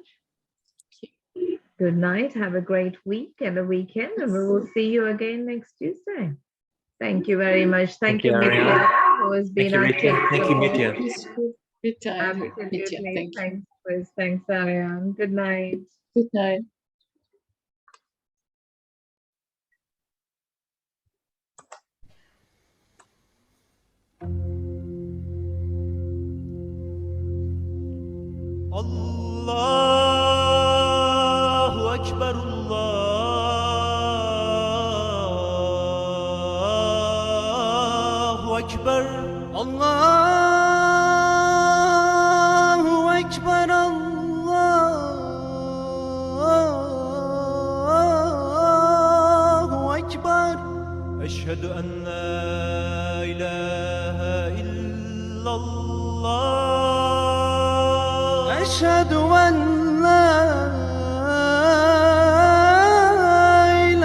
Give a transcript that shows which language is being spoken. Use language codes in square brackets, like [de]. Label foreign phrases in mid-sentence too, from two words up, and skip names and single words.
[en] Good night. Have a great week and a weekend, and we will see you again next Tuesday. Thank you very much. Thank you, Mitya, who has been our tech support. Good time. Absolutely. Thank you. Thanks, Chris. Thanks, Ariane. Good night. Good night. [ar] الله أكبر، الله أكبر, الله أكبر، الله أكبر. أشهد أن لا إله إلا الله. أشهد أن لا